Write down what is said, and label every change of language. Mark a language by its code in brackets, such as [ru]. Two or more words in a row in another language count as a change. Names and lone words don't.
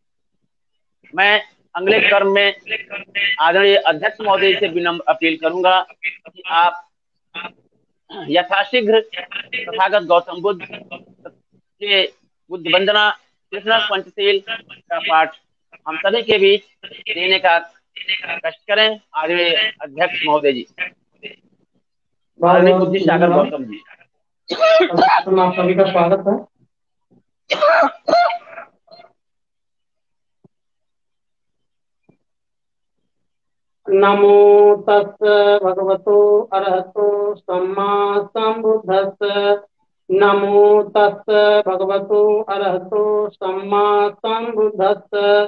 [hi] मैं अगले क्रम में आदरणीय अध्यक्ष महोदय से विनम्र अपील करूंगा कि आप यथाशीघ्र तथागत गौतम बुद्ध के बुद्ध वंदना कृष्ण पंचशील का पाठ हम सभी के बीच देने का कष्ट करें। आदरणीय अध्यक्ष महोदय जी, बहुत आदरणीय बहुत बुद्धि सागर धन्यवाद। गौतम जी। आप सभी का स्वागत है। [pi] नमो तस् भगवतो अरहतो सम्मा संबुद्धस्स। नमो तस् भगवतो अरहतो सम्मा संबुद्धस्स।